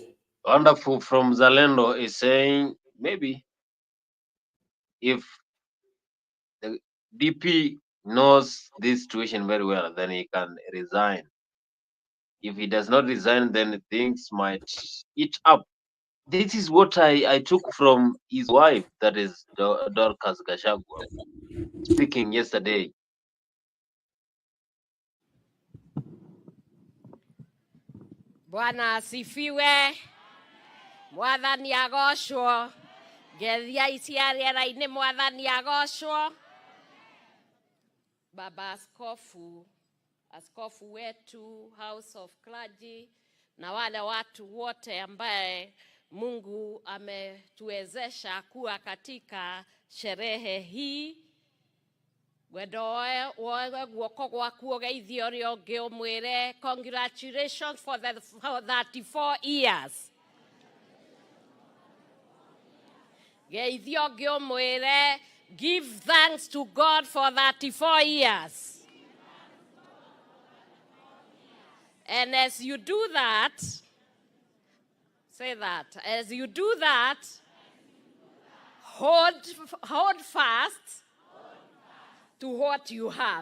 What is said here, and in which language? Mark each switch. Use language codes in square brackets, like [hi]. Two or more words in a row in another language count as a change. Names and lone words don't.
[en] Wonderful from Zalendo is saying maybe if the DP knows this situation very well, then he can resign. If he does not resign, then things might eat up. This is what I took from his wife, that is Dorcas Gashagwa, speaking yesterday. [sw] Bwana asifiwe. [ki] Mwathani agocwo. Ngethia cia rĩera-inĩ mwathani agocwo. [sw] Baba askofu wetu, House of Clergy, na wale watu wote ambaye Mungu ametuwezesha kuwa katika sherehe hii. [ki] Wedoe woe guoko gwaku ũgeithio ũrĩa ũngĩ ũmwĩre [en] congratulations for 34 years. [ki] Geithio ũngĩ ũmwĩre [en] Give thanks to God for 34 years. And as you do that, say that, as you do that, hold fast to what you have.